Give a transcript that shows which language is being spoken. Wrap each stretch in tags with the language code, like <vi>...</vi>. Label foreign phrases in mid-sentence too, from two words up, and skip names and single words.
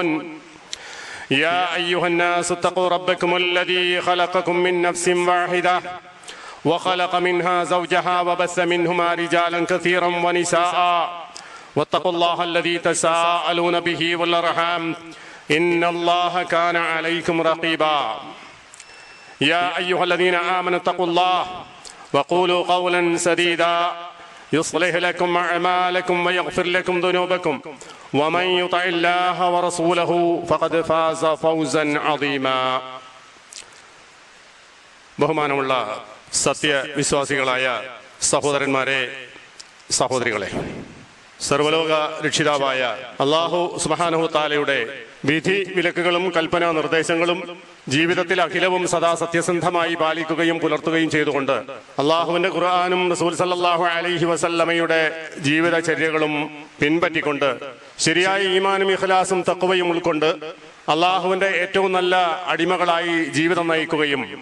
<ar>يا أيها الناس اتقوا ربكم الذي خلقكم من نفس واحدة وخلق منها زوجها وبث منهما رجالا كثيرا ونساء واتقوا الله الذي تساءلون به والأرحام إن الله كان عليكم رقيبا. يا أيها الذين آمنوا اتقوا الله وقولوا قولا سديدا يصلح لكم أعمالكم ويغفر لكم ذنوبكم ومن يطع الله ورسوله فقد فاز فوزا عظيما.</ar> <ml>ബഹുമാനമുള്ള സത്യവിശ്വാസികളായ സഹോദരന്മാരെ, സഹോദരികളെ, സർവലോക രക്ഷിതാവായ അല്ലാഹു</ml> <ar>سبحانه تعالى</ar> <ml>വിധി വിലക്കുകളും കൽപ്പനാ നിർദ്ദേശങ്ങളും ജീവിതത്തിൽ അഖിലവും സദാ സത്യസന്ധമായി പാലിക്കുകയും പുലർത്തുകയും ചെയ്തുകൊണ്ട് അള്ളാഹുവിന്റെ ഖുർആനും റസൂൽ</ml> <ar>صلى الله عليه وسلم</ar> <ml>ജീവിതചര്യകളും പിൻപറ്റിക്കൊണ്ട് ശരിയായ ഈമാനും ഇഖ്ലാസും തഖ്വയും ഉൾക്കൊണ്ട് അള്ളാഹുവിന്റെ ഏറ്റവും നല്ല അടിമകളായി ജീവിതം നയിക്കുകയും</ml>